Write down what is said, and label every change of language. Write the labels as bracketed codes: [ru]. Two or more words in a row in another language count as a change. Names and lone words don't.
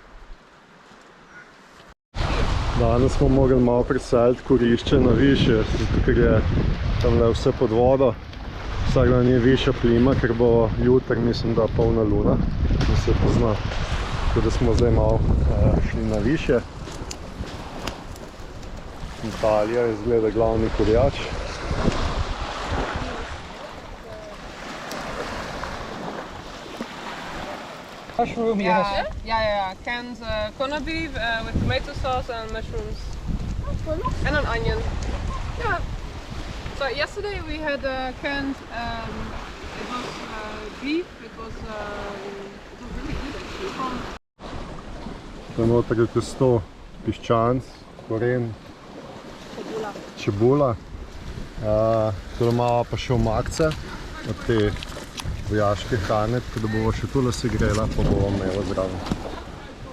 [sl] Danes smo mogli malo preseliti kurišče na višje, zato ker je tamle vse pod vodo. Vsak dan je višja plima, ker bo jutri, mislim, da polna luna in se pozna. Tako da smo zdaj malo šli na višje. Italija izgleda glavni kurjač. [en] Mushroom, yes. Yeah. Canned corned beef with tomato sauce and mushrooms. And an onion. Yeah. So yesterday we had canned, it was beef, it was really good actually. [sl] To je noter testo, piščanc, koren, čebula. Tole malo pa še omakce od te vojaške hrane, tako da bomo še tole segrela, pa bomo imela zraven.